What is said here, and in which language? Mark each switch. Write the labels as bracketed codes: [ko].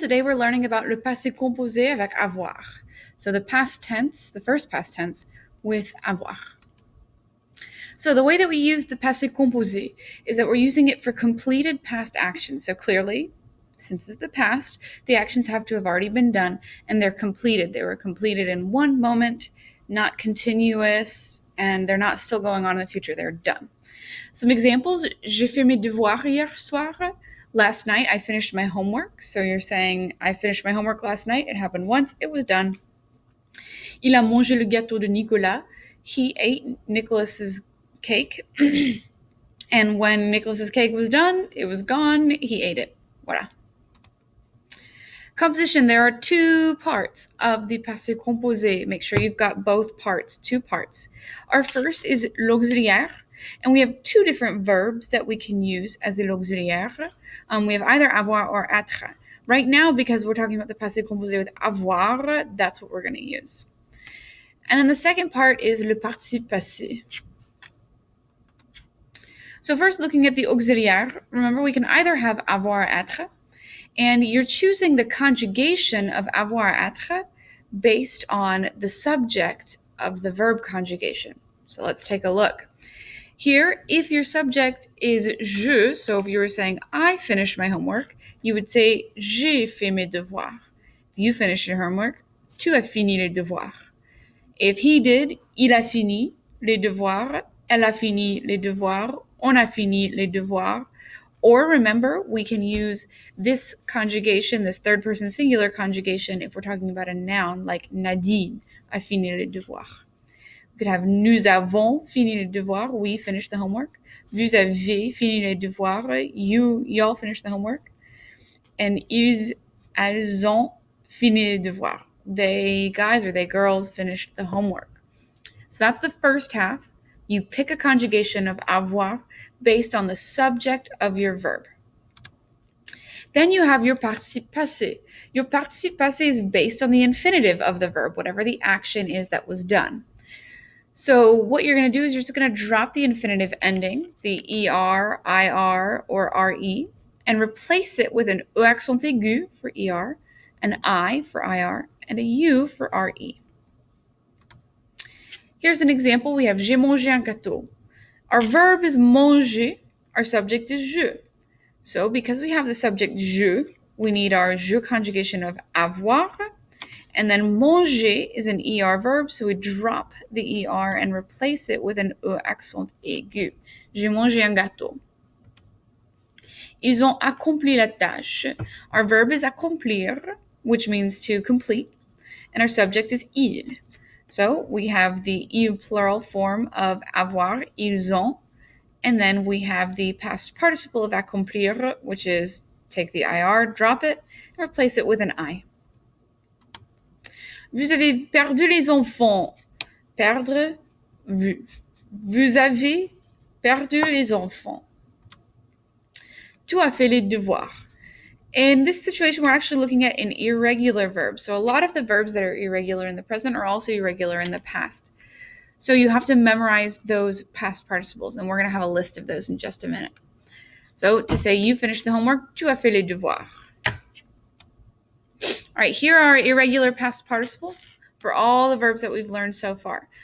[en] Today we're learning about le passé composé avec avoir. So the past tense, the first past tense with avoir. So the way that we use the passé composé is that we're using it for completed past actions. So clearly, since it's the past, the actions have to have already been done and they're completed. They were completed in one moment, not continuous, and they're not still going on in the future. They're done. Some examples: [fr] j'ai fait mes devoirs hier soir. [en] Last night I finished my homework. So you're saying I finished my homework last night. It happened once. It was done. [fr] Il a mangé le gâteau de Nicolas. [en] He ate Nicholas's cake. And when Nicholas's cake was done, it was gone. He ate it. Voilà. Composition. There are two parts of the passé composé. Make sure you've got both parts, two parts. Our first is l'auxiliaire. And we have two different verbs that we can use as the l'auxiliaire. We have either avoir or être. Right now, because we're talking about the passé composé with avoir, that's what we're going to use. And then the second part is le participe passé. So first, looking at the auxiliaire, remember we can either have avoir, être, and you're choosing the conjugation of avoir, être based on the subject of the verb conjugation. So let's take a look. Here, if your subject is je, so if you were saying I finished my homework, you would say [fr] j'ai fait mes devoirs. [en] If you finished your homework, [fr] tu as fini les devoirs. If he did, il a fini les devoirs, elle a fini les devoirs, on a fini les devoirs. [en] Or remember, we can use this conjugation, this third person singular conjugation, if we're talking about a noun like [fr] Nadine a fini les devoirs. We could have nous avons fini les devoirs, [en] we finished the homework. [fr] Vous avez fini les devoirs, [en] y'all finished the homework. [fr] And elles ont fini les devoirs. [en] They guys or they girls finished the homework. So that's the first half. You pick a conjugation of avoir based on the subject of your verb. Then you have your participe passé. Your participe passé is based on the infinitive of the verb, whatever the action is that was done. So what you're going to do is you're just going to drop the infinitive ending, the er, ir, or re, and replace it with an e accent aigu for er, an I for ir, and a u for re. Here's an example. [fr] We have j'ai mangé un gâteau. [en] Our verb is manger. Our subject is je. So because we have the subject je, we need our je conjugation of avoir. And then manger is an er verb, so we drop the er and replace it with an e accent aigu. [fr] J'ai mangé un gâteau. Ils ont accompli la tâche. [en] Our verb is accomplir, which means to complete, and our subject is il. So we have the il plural form of avoir, ils ont, and then we have the past participle of accomplir, which is take the ir, drop it, and replace it with an I. [fr] Vous avez perdu les enfants. Perdre, vu. Vous avez perdu les enfants. Tu as fait les devoirs. [en] In this situation, we're actually looking at an irregular verb. So a lot of the verbs that are irregular in the present are also irregular in the past. So you have to memorize those past participles, and we're going to have a list of those in just a minute. So to say you finished the homework, [fr] tu as fait les devoirs. [en] All right, here are irregular past participles for all the verbs that we've learned so far.